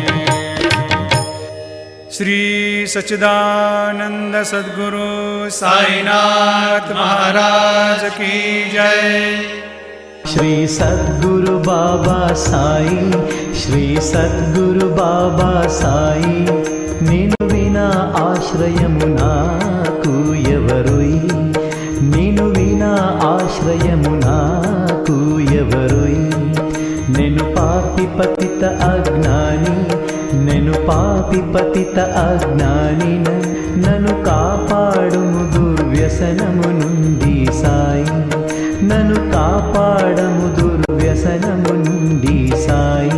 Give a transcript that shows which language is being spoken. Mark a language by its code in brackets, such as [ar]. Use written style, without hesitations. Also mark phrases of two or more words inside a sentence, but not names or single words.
[hi] श्री सच्चिदानंद सद्गुरु साईनाथ महाराज की जय. [te] श्री सद्गुरु बाबा साई श्री सद्गुरु बाबा साई నిను వినా ఆశ్రయము నాకు ఎవరోయి నిను వినా ఆశ్రయము నాకు ఎవరోయి. నేను పాపి పతిత అజ్ఞాని నేను పాపి పతిత అజ్ఞాని నన్ను కాపాడుము దుర్వ్యసనము నుండి సాయి నన్ను కాపాడము దుర్వ్యసనము నుండి సాయి.